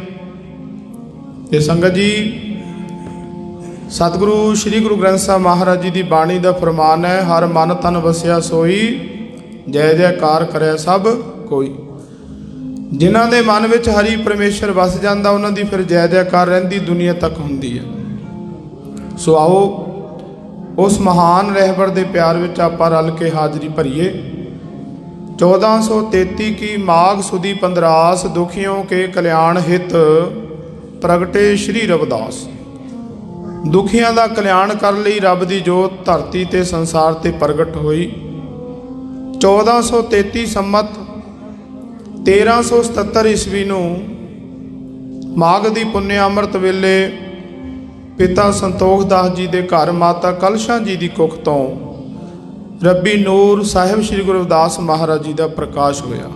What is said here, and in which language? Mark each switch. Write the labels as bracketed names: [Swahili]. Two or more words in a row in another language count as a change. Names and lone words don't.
[Punjabi] ਤੇ ਸੰਗਤ ਜੀ ਸਤਿਗੁਰੂ ਸ੍ਰੀ ਗੁਰੂ ਗ੍ਰੰਥ ਸਾਹਿਬ ਮਹਾਰਾਜ ਜੀ ਦੀ ਬਾਣੀ ਦਾ ਫਰਮਾਨ ਹੈ ਹਰ ਮਨ ਤਨ ਵਸਿਆ ਸੋਈ ਜੈ ਜੈਕਾਰ ਕਰੇ ਸਭ ਕੋਈ। ਜਿਨ੍ਹਾਂ ਦੇ ਮਨ ਵਿੱਚ ਹਰੀ ਪਰਮੇਸ਼ਰ ਵਸ ਜਾਂਦਾ ਉਹਨਾਂ ਦੀ ਫਿਰ ਜੈ ਜੈਕਾਰ ਰਹਿੰਦੀ ਦੁਨੀਆ ਤੱਕ ਹੁੰਦੀ ਹੈ। ਸੋ ਆਓ ਉਸ ਮਹਾਨ ਰਹਿਬਰ ਦੇ ਪਿਆਰ ਵਿੱਚ ਆਪਾਂ ਰਲ ਕੇ ਹਾਜ਼ਰੀ ਭਰੀਏ। [Hindi] 1433 की माघ सुदी 15 दुखियों के कल्याण हित प्रगटे श्री रविदास। [Punjabi] दुखियां ਦਾ ਕਲਿਆਣ ਕਰਨ ਲਈ ਰੱਬ ਦੀ ਜੋਤ ਧਰਤੀ ਤੇ ਸੰਸਾਰ ਤੇ ਪ੍ਰਗਟ ਹੋਈ। 1433 ਸੰਮਤ 1377 ਈਸਵੀ ਨੂੰ ਮਾਘ ਦੀ ਪੁੰਨਿਆ ਅੰਮ੍ਰਿਤ ਵੇਲੇ ਪਿਤਾ ਸੰਤੋਖ ਦਾਸ ਜੀ ਦੇ ਘਰ ਮਾਤਾ ਕਲਸ਼ਾਂ ਜੀ ਦੀ ਕੁੱਖ ਤੋਂ ਰੱਬੀ ਨੂਰ ਸਾਹਿਬ ਸ੍ਰੀ ਗੁਰੂ ਰਵਿਦਾਸ ਮਹਾਰਾਜ ਜੀ ਦਾ ਪ੍ਰਕਾਸ਼ ਹੋਇਆ।